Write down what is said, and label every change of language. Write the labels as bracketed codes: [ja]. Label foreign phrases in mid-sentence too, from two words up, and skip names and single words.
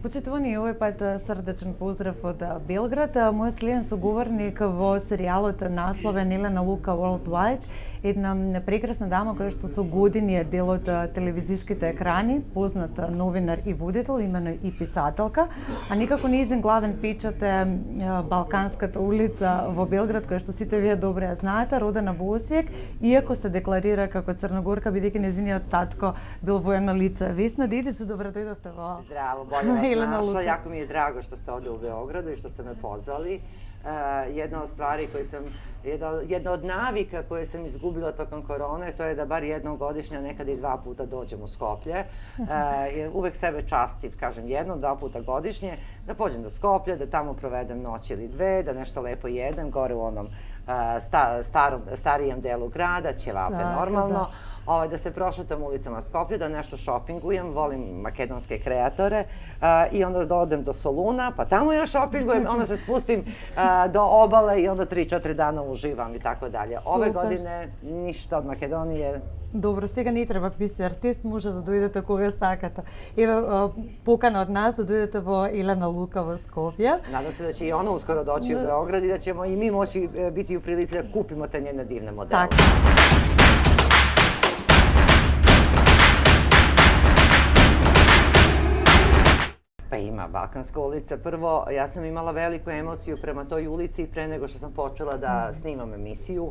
[mk] Позвони овој пат срдечен поздрав од Белград. Мојот следен соговорник во серијалот насловен Елена Лука Worldwide, една прекрасна дама која што со години е дел од телевизиските екрани, познат новинар и водител, имено и писателка, а никако нејзин главен печат е Балканската улица во Белград, која што сите вие добро ја знаете, родена во Осијек, иако се декларира како црногорка, бидејќи нејзиниот татко бил воено лице. Весна Дидич, добро дојдовте во... [sr] Здраво, bolje vas našla. Jako mi je drago što ste ovdje u Beogradu i što ste me pozvali. Jedna od stvari koje sam, jedna od navika koje sam izgubila tokom korone, to je da bar jednom godišnje, a nekad i 2 puta dođem u Skoplje. Uvek sebe častim, kažem jednom, 2 puta godišnje, da pođem do Skoplja, da tamo provedem noć ili 2, da nešto lepo jedem, gore u onom starijem delu grada, ćevape normalno. Da se prošetam ulicama Skoplja, da nešto šopingujem, volim makedonske kreatore i onda da odem do Soluna, pa tamo još šopingujem, onda se spustim do obale i onda 3-4 dana uživam i tako dalje. Ove godine ništa od Makedonije. [mk] Добро, сега не треба писи артист, може да дојдете кога сакате. Еве покана од нас да дојдете во Елена Лука во Скопје. [sr] Надам се да ќе и она ускоро дојти у Beograd и да ćemo и ми moći biti u prilici da kupimo te njene divne modele. [mk] Така. [sr] Pa ima Balkanska ulica. Prvo, ja sam imala veliku emociju prema toj ulici pre nego što sam počela da snimam emisiju.